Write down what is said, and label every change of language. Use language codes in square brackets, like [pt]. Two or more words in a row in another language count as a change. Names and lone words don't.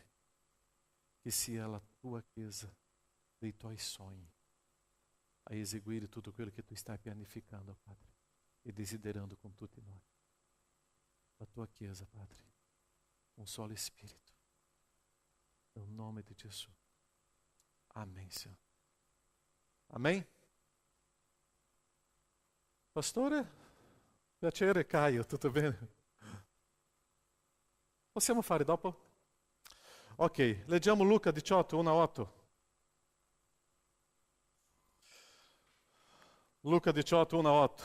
[it] Che sia la tua Chiesa dei tuoi sogni a eseguire tutto quello che tu stai pianificando, Padre, e desiderando con tutti noi. La tua Chiesa, Padre, un solo Spirito. No nome di Gesù. [pt] Amém, Senhor. Amém? [it] Pastore? Piacere, Caio, tutto bene? Possiamo fare dopo? Ok, leggiamo Luca 18, 1-8. Luca 18, 1-8.